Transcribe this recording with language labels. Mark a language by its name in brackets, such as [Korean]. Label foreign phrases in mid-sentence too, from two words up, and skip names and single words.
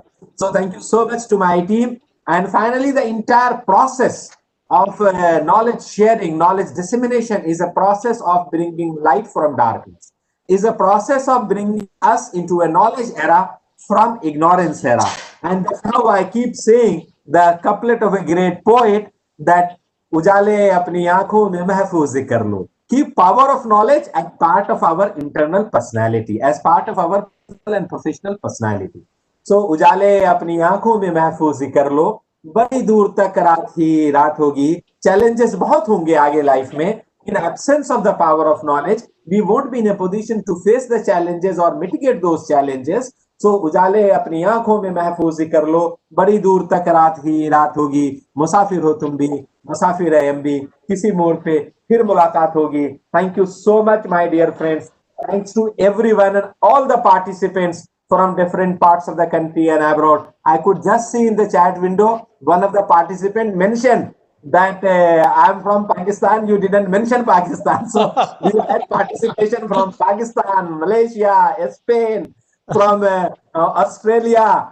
[English] So thank you so much to my team. And finally, the entire process of knowledge sharing, knowledge dissemination is a process of bringing light from darkness, is a process of bringing us into a knowledge era from ignorance era. And that's how I keep saying the couplet of a great poet that [Hindi] उजाले अपनी आंखों में महफूज़ कर लो. [English] Keep power of knowledge as part of our internal personality, as part of our personal and professional personality. So [Hindi] उजाले अपनी आंखों में महफूज़ कर लो. बड़ी दूर तक रात होगी, challenges बहुत होंगे आगे लाइफ में. [English] In absence of the power of knowledge, we won't be in a position to face the challenges or mitigate those challenges. [Hindi] सो उजाले अपनी आंखों में महफूज कर लो, बड़ी दूर तक रात ही रात होगी, मुसाफिर हो तुम भी, मुसाफिर है हम भी, किसी मोड़ पे फिर मुलाकात होगी. [English] Thank you so much, my dear friends. Thanks to everyone and all the participants from different parts of the country and abroad. I could just see in the chat window, one of the participants mentioned that I'm from Pakistan. You didn't mention Pakistan. So we had participation from Pakistan, Malaysia, Spain, from Australia.